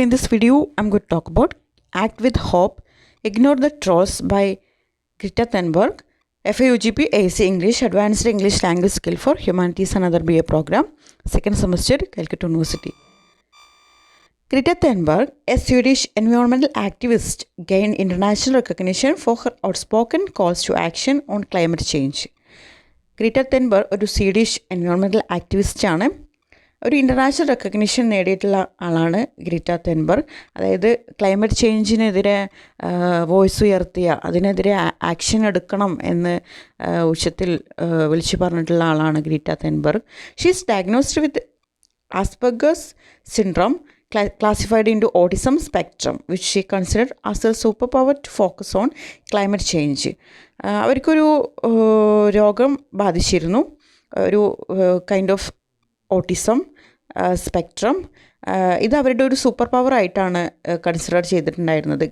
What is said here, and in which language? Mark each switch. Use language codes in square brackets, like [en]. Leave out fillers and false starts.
[en] In this video, I'm going to talk about Act with Hope, Ignore the Trolls by Greta Thunberg, FAUGP AC English, Advanced English Language Skill for Humanities and Other BA program, second semester, Calcutta University. Greta Thunberg, a Swedish environmental activist, gained international recognition for her outspoken calls to action on climate change. [ml] Greta തെൻബർഗ് ഒരു Swedish environmental ആക്ടിവിസ്റ്റാണ്. ഒരു international recognition നേടിയിട്ടുള്ള ആളാണ് Greta തെൻബർഗ്. അതായത് climate ചേഞ്ചിനെതിരെ voice ഉയർത്തിയ, അതിനെതിരെ action എടുക്കണം എന്ന് ഉച്ചത്തിൽ വിളിച്ചു പറഞ്ഞിട്ടുള്ള ആളാണ് Greta തെൻബർഗ്. [en] She is diagnosed with Asperger's syndrome, classified into autism spectrum, which she considered as a superpower to focus on climate change. [ml] അവർക്കൊരു രോഗം ബാധിച്ചിരുന്നു, ഒരു കൈൻഡ് ഓഫ് ഓട്ടിസം സ്പെക്ട്രം. ഇത് അവരുടെ ഒരു സൂപ്പർ പവർ ആയിട്ടാണ് കൺസിഡർ ചെയ്തിട്ടുണ്ടായിരുന്നത്.